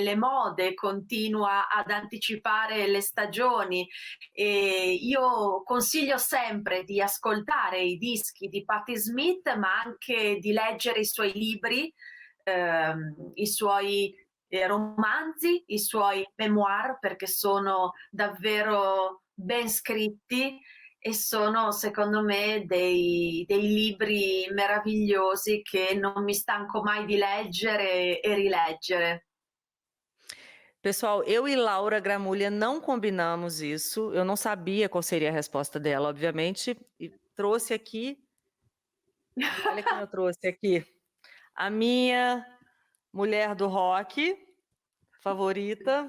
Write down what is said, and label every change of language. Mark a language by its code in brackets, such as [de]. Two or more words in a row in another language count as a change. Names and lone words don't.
[it] le mode, continua ad anticipare le stagioni e io consiglio sempre di ascoltare i dischi di Patti Smith ma anche di leggere i suoi libri, i suoi romanzi, i suoi memoir perché sono davvero ben scritti e sono secondo me dei libri meravigliosi che non mi stanco mai di leggere e rileggere. [pt] Pessoal, eu e Laura Gramulha não combinamos isso. Eu não sabia qual seria a resposta dela, obviamente. E trouxe aqui, olha quem eu trouxe aqui, a minha mulher do rock favorita.